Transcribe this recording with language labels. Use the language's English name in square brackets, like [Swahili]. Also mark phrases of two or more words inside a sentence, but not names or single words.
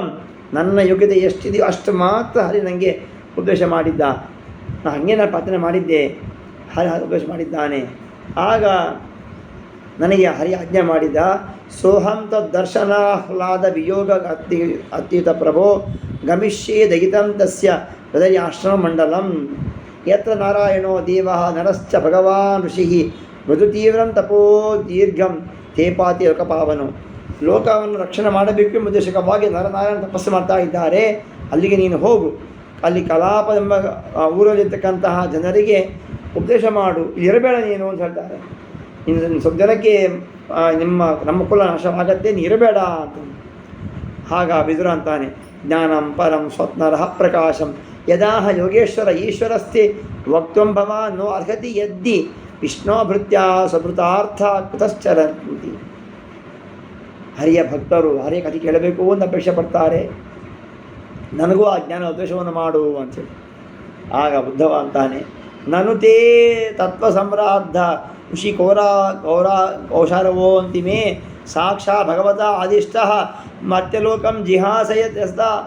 [Kannada] ನನ್ನ ಯೋಗ್ಯತೆ ಎಷ್ಟಿದೆಯೋ ಅಷ್ಟು ಮಾತ್ರ ಹರಿ ನನಗೆ ಉಪದೇಶ ಮಾಡಿದ್ದ. ನಾನು ಪ್ರಾರ್ಥನೆ ಮಾಡಿದ್ದೆ, ಹರಿ ಉಪದೇಶ ಮಾಡಿದ್ದಾನೆ. ಆಗ ನನಗೆ ಹರಿ ಆಜ್ಞೆ ಮಾಡಿದ. [Sanskrit] ಸೋಹಂ ತದ್ದರ್ಶನಾಹ್ಲಾದ ವಿಯೋಗ ಅತ್ಯುತ ಪ್ರಭೋ ಗಮಿಷ್ಯೇ ದಯಿತಂ ತಸ್ಯ ಹೃದಯಾಶ್ರಮ ಮಂಡಲಂ ಯತ್ರ ನಾರಾಯಣೋ ದೇವಃ ನರಶ್ಚ ಭಗವಾನ್ ಋಷಿಃ ಮೃದುತೀವ್ರಂ ತಪೋ ದೀರ್ಘಂ ತೇಪಾತಿ ಲೋಕಪಾವನು. [Kannada] ಲೋಕವನ್ನು ರಕ್ಷಣೆ ಮಾಡಬೇಕು ಎಂಬ ಉದ್ದೇಶಕವಾಗಿ ನರನಾರಾಯಣ ತಪಸ್ಸು ಮಾಡ್ತಾ ಇದ್ದಾರೆ. ಅಲ್ಲಿಗೆ ನೀನು ಹೋಗು, ಅಲ್ಲಿ ಕಲಾಪ ಎಂಬ ಊರಲ್ಲಿರ್ತಕ್ಕಂತಹ ಜನರಿಗೆ ಉಪದೇಶ ಮಾಡು, ಇಲ್ಲಿ ಇರಬೇಡ ನೀನು ಅಂತ ಹೇಳ್ತಾರೆ. ಇನ್ನು ಸ್ವಲ್ಪ ಜನಕ್ಕೆ ನಮ್ಮ ಕುಲ ನಾಶವಾಗತ್ತೆ, ನೀನು ಇರಬೇಡ ಅಂತ. ಆಗ ವಿದುರ ಅಂತಾನೆ, [Sanskrit] ಜ್ಞಾನಂ ಪರಂ ಸ್ವಪ್ನರಃ ಪ್ರಕಾಶಂ ಯದಾಹ ಯೋಗೇಶ್ವರ ಈಶ್ವರಸ್ಥೆ ವಕ್ತಂ ಭವಾನ್ ನೋ ಅರ್ಹತಿ ಯದ್ದಿ ವಿಷ್ಣೋ ಭೃತ್ಯ ಸ್ವಭೃತಾರ್ಥ ಕುತಶ್ಚರಂತಿ. [Kannada] ಹರಿಯ ಭಕ್ತರು ಹರಿಯ ಕಥೆ ಕೇಳಬೇಕು ಅಂತ ಅಪೇಕ್ಷೆ ಪಡ್ತಾರೆ, ನನಗೂ ಆ ಜ್ಞಾನ ಉದ್ದೇಶವನ್ನು ಮಾಡು ಅಂತೇಳಿ. ಆಗ ಉದ್ಧವ ಅಂತಾನೆ, [Sanskrit] ನನು ತೇ ತತ್ವ ಸಂರಾಧ ಋಷಿ ಕೌಶಾರವೋ ಅಂತಿಮೇ ಸಾಕ್ಷಾ ಭಗವತ ಆದಿಷ್ಟ ಮರ್ತ್ಯಲೋಕಂ ಜಿಹಾಸಯಸ್ತ.